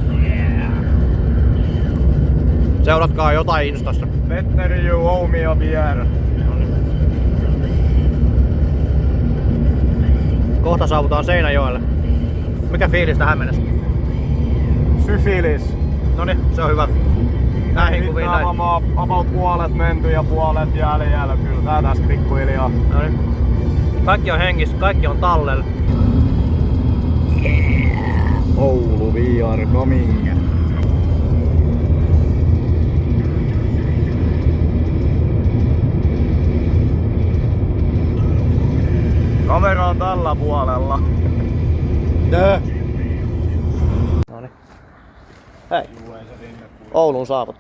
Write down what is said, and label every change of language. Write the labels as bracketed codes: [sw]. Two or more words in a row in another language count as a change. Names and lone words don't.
[fi] Seuratkaa jotain Instasta. [en] Better you owe me a beer. [fi] Kohta saavutaan Seinäjoelle. Mikä fiilis tähän mennessä? Syfilis. Noniin, se on hyvä. Näihin kuviin näin. About puolet menty ja puolet jäljellä. Kyllä tää tästä pikkuhiljaa. Noniin. Kaikki on hengissä, kaikki on tallella. [en] Oulu, we are coming. [fi] Kamera on tällä puolella. Noniin. Hei. Ouluun saavuttu.